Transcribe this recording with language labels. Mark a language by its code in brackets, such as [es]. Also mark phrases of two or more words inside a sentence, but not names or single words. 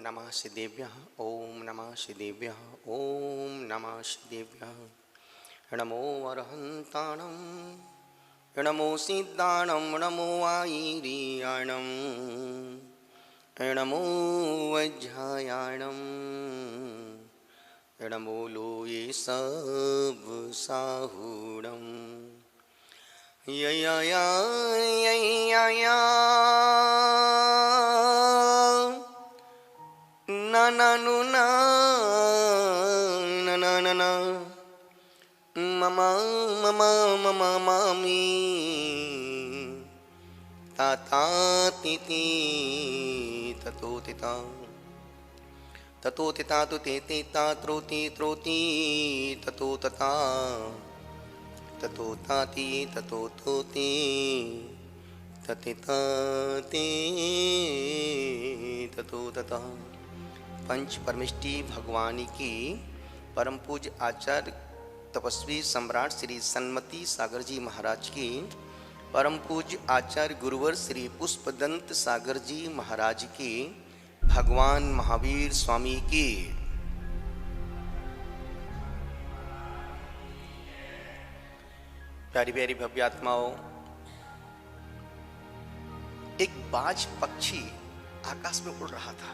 [sa] श्रीदेव्यः ओम नमः श्रीदेव्यः ओम नमः श्रीदेव्यः। [pra] नमो अरहन्ताणं नमो सिद्धाणं नमो आयिरियाणं नमो वज्रायाणं नमो लोये सब साहुणं या ना ना नु ना ना ना ना ना ममा ममा ममा मामी ताता तिति ततो तिता ततो तिता तु ते तिता त्रोति त्रोति ततो तता ततो ताति ततो तोति ततिता ते ततो तता। [hi] पंच परमिष्टि भगवानी की परम पूज्य आचार्य तपस्वी सम्राट श्री सन्मति सागर जी महाराज की परम पूज्य आचार्य गुरुवर श्री पुष्पदंत सागर जी महाराज की भगवान महावीर स्वामी की प्यारी प्यारी भव्य आत्माओं, एक बाज पक्षी आकाश में उड़ रहा था।